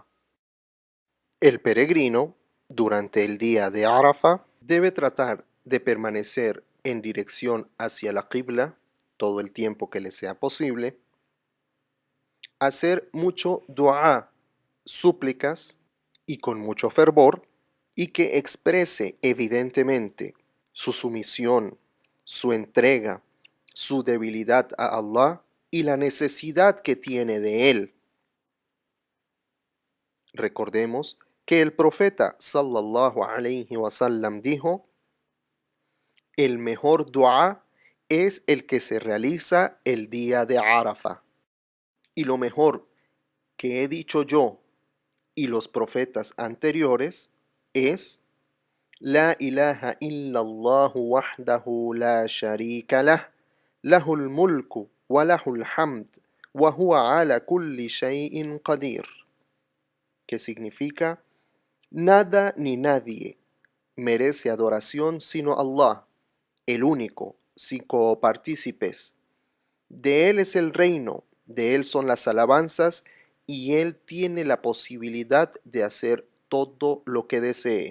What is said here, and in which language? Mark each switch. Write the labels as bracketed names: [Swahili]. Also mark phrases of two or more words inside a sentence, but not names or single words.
[Spanish] El peregrino, durante el día de Arafa, debe tratar de permanecer en dirección hacia la Qibla todo el tiempo que le sea posible, hacer mucho dua, súplicas y con mucho fervor, y que exprese evidentemente su sumisión, su entrega, su debilidad a Allah y la necesidad que tiene de Él. Recordemos que el profeta [Arabic] صلى الله عليه وسلم [Spanish] dijo: el mejor dua es el que se realiza el día de Arafa. Y lo mejor que he dicho yo y los profetas anteriores es: [Arabic] لا إله إلا الله وحده لا شريك له، له الملك وله الحمد، وهو على كل شيء قدير. [Spanish] Que significa: nada ni nadie merece adoración sino Allah, el único, sin copartícipes. De Él es el reino, de Él son las alabanzas, y Él tiene la posibilidad de hacer todo lo que desee.